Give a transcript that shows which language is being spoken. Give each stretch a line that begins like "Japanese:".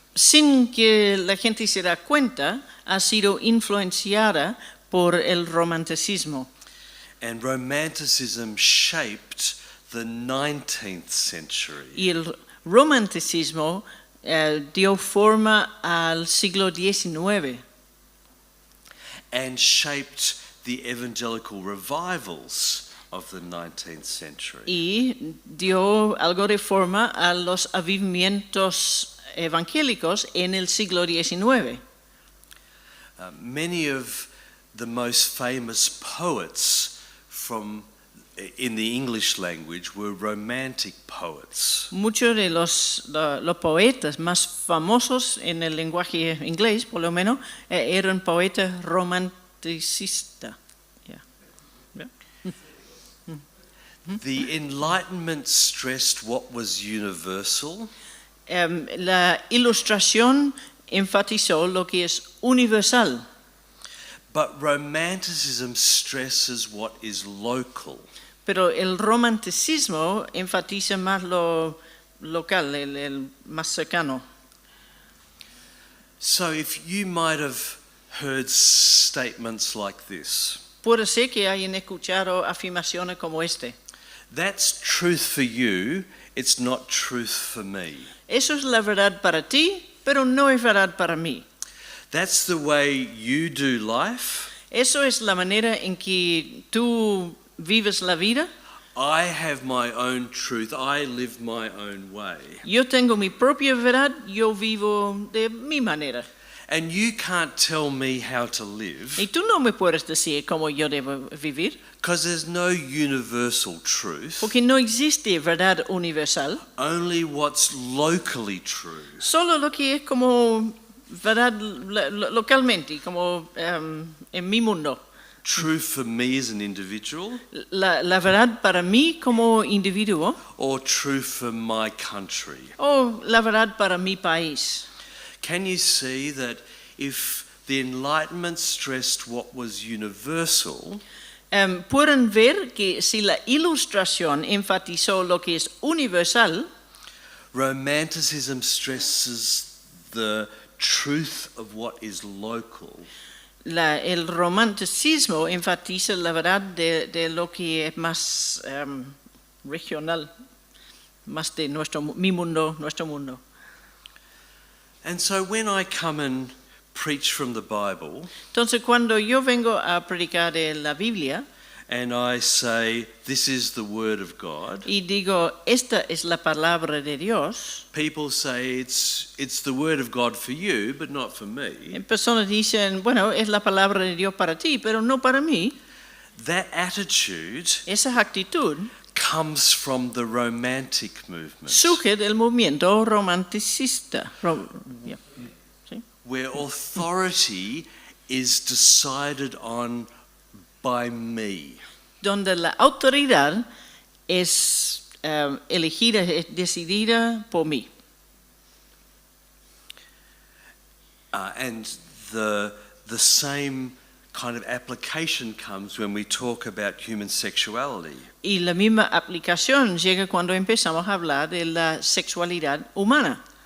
Spanish: Sin que la gente se da cuenta, ha sido influenciada por el romanticismo.
English: And Romanticism shaped the 19th century.
Spanish: Y el romanticismo dio forma al siglo XIX
English: And shaped the evangelical revivals of the 19th century.
Spanish: y dio algo de forma a los avivamientos evangélicos en el siglo XIX.
English: Many of the most famous poets in the English language were romantic poets.
Spanish: Muchos de los poetas más famosos en el lenguaje inglés, por lo menos, eran poetas romanticistas.
English: The Enlightenment stressed what was universal,
Spanish: La ilustración enfatizó lo que es universal,
English: but Romanticism stresses what is local.
Spanish: pero el romanticismo enfatiza más lo local, el más cercano.
English: So if you might have heard statements like this,
Spanish: Puede ser que hayan escuchado afirmaciones como este.
English: that's truth for you, it's not truth for me.
Spanish: Eso es la verdad para ti, pero no es verdad para mí.
English: That's the way you do life.
Spanish: Eso es la manera en que tú vives la vida.
English: I have my own truth. I live my own way.
Spanish: Yo tengo mi propia verdad, yo vivo de mi manera.
English: And you can't tell me how to live
Spanish: Y tú no me puedes decir cómo yo debo vivir,
English: because there's no universal truth,
Spanish: porque no existe verdad universal,
English: only what's locally true.
Spanish: solo lo que es como verdad localmente, como en mi mundo.
English: True for me as an individual
Spanish: La verdad para mí como individuo
English: or true for my country.
Spanish: o la verdad para mi país.
English: Can you see that if the Enlightenment stressed what was universal,
Spanish: Pueden ver que si la Ilustración enfatizó lo que es universal,
English: Romanticism stresses the truth of what is local,
Spanish: el romanticismo enfatiza la verdad de lo que es más regional, más de mi mundo, nuestro mundo.
English: and so when I come and preach from the Bible
Spanish: Entonces, cuando yo vengo a predicar de la Biblia
English: and I say, this is the Word of God,
Spanish: y digo, esta es la palabra de Dios,
English: people say it's the Word of God for you, but not for me.
Spanish: personas dicen, bueno, es la palabra de Dios para ti, pero no para mí.
English: That attitude
Spanish: Esa actitud
English: comes from the Romantic movement,
Spanish: surge del movimiento romanticista, ¿sí?
English: where authority is decided on by me.
Spanish: Donde la autoridad es elegida, es decidida por mí.
English: And the same kind of application comes when we talk about human sexuality.
Spanish: Y la misma aplicación llega cuando empezamos a hablar de la sexualidad humana.